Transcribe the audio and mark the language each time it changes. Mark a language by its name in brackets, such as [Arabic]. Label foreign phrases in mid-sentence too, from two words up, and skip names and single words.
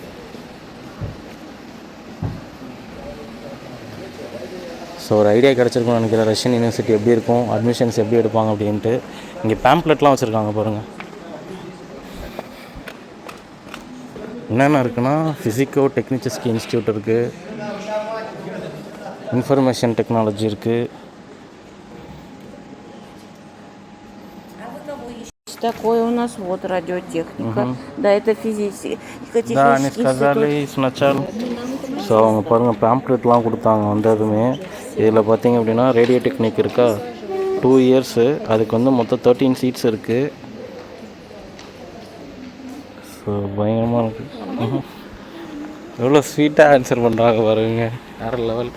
[Tamil] ஸோ ஒரு ஐடியா கிடச்சிருக்குன்னு நினைக்கிறேன் [English] Russian university [Tamil] எப்படி இருக்கும், அட்மிஷன்ஸ் எப்படி எடுப்பாங்க அப்படின்ட்டு. இங்கே பேம்ப்ளெட்லாம் வச்சுருக்காங்க பாருங்கள். என்னென்ன இருக்குன்னா, ஃபிசிக்கோ டெக்னிச்சஸ்கி இன்ஸ்டியூட் இருக்குது, [English] information technology [Tamil] இருக்குது. [Russian] Такое у нас вот радиотехника. Да, это физический. Да, они сказали сначала. [Tamil] ஸோ அவங்க பாருங்கள் பேம்ப்ளெட்லாம் கொடுத்தாங்க வந்ததுமே. இதில் பார்த்திங்க அப்படின்னா ரேடியோ டெக்னிக் இருக்கா, 2 years, அதுக்கு வந்து மொத்தம் 13 seats இருக்குது. ஸோ பயங்கரமாக இருக்குது. எவ்வளோ ஸ்வீட்டாக ஆன்சர் பண்ணுறாங்க பாருங்க, வேறு லெவல்.